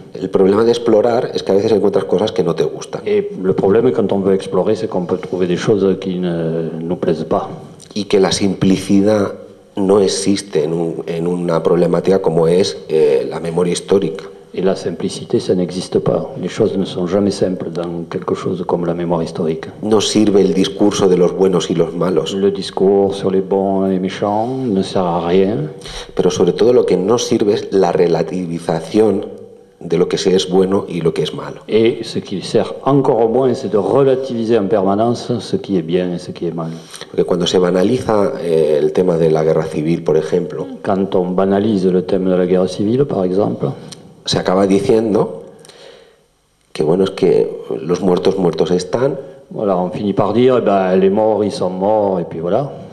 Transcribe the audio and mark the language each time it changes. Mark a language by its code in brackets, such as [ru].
[es] El problema de explorar es que a veces encuentras cosas que no te gustan. [fr] Et le problème quand on veut explorer, c'est qu'on peut trouver des choses qui ne nous plaisent pas. [es] Y que la simplicidad no existe en una problemática como es la memoria histórica. [fr] Et la simplicité, ça n'existe pas. Les choses ne sont jamais simples dans quelque chose comme la mémoire historique. [es] No sirve el discurso de los buenos y los malos. [fr] Le discours sur les bons et les méchants ne sert à rien. [es] Pero sobre todo lo que no sirve es la relativización de lo que es bueno y lo que es malo. [fr] Et ce qui sert encore moins, c'est de relativiser en permanence ce qui est bien et ce qui est mal. [es] Porque cuando se banaliza el tema de la guerra civil, por ejemplo, [fr] Quand on banalise le thème de la guerre civile, par exemple, [es] se acaba diciendo que bueno, es que los muertos están, [fr] voilà, on finit par dire, les morts, ils sont morts, et puis voilà.